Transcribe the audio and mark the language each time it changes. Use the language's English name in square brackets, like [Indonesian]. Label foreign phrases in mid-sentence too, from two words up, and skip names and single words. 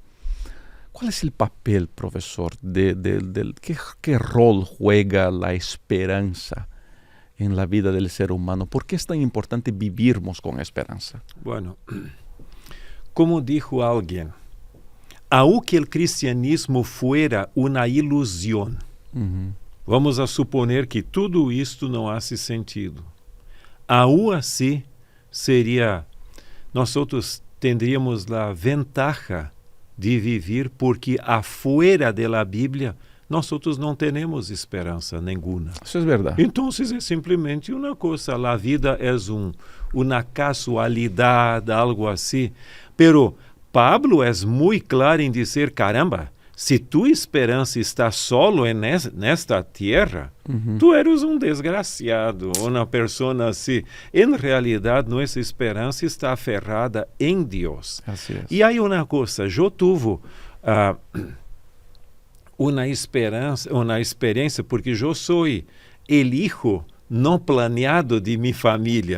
[Spanish] ¿Cuál es el papel, profesor, qué rol juega la esperanza en la vida del ser humano? ¿Por qué es tan importante vivirmos con esperanza? Bueno, como dijo alguien, aunque el cristianismo fuera una ilusión, vamos a suponer que [Portuguese] tudo isto não [Spanish] hace sentido. Aún assim, nosotros tendríamos la ventaja de vivir porque afuera de la Biblia nosotros [Portuguese] não temos esperança nenhuma. Isso é verdade. Então é simplesmente uma coisa, a vida é uma casualidade, algo assim. Pero Pablo é muito claro em dizer, caramba, se tu esperança está solo nesta terra, [Spanish] tu eres um desgraciado, [Portuguese] uma pessoa assim. Em realidade, nossa esperança está aferrada em Deus. Assim é. E aí uma coisa, eu tive uma experiência, porque eu sou o hijo não planeado de minha família.